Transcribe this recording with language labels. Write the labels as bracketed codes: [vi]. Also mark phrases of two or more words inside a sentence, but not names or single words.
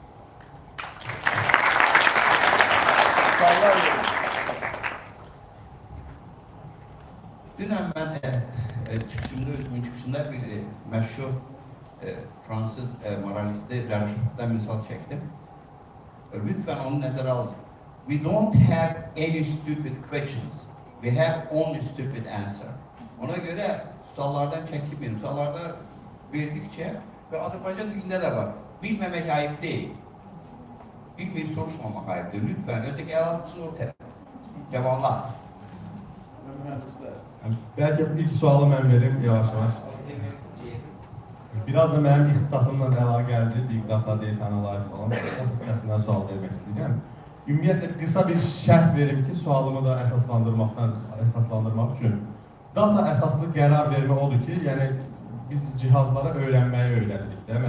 [az] Dünən mən özümün çıxışında bir məşhur Fransız moralisti Rəşiddən misal çəkdim. Lütfen onu nəzərə alın. [en] We don't have any stupid questions. We have only stupid answer. [tr] Ona göre suallardan çekinmeyin. Suallarda verdikçe ve Azerbaycan dilinde de var. Bilmemek ayıp değil. Bilmeyip soruşmamak ayıptır. Lütfen öteki el alınsın ortaya. Cevaplar. [az] Belki ilk sualı mən verim yavaş-yavaş. Biraz da mənim ixtisasımla əlaqəlidir, [en] Big Data, Data Analysis falan. [az] O hissəsindən sual vermək istəyirəm. Ümumiyyətlə, qısa bir şərh verim ki, sualımı da əsaslandırmaq üçün. Data əsaslı qərar vermə odur ki, yəni biz cihazlara öyrənməyi öyrədirik də.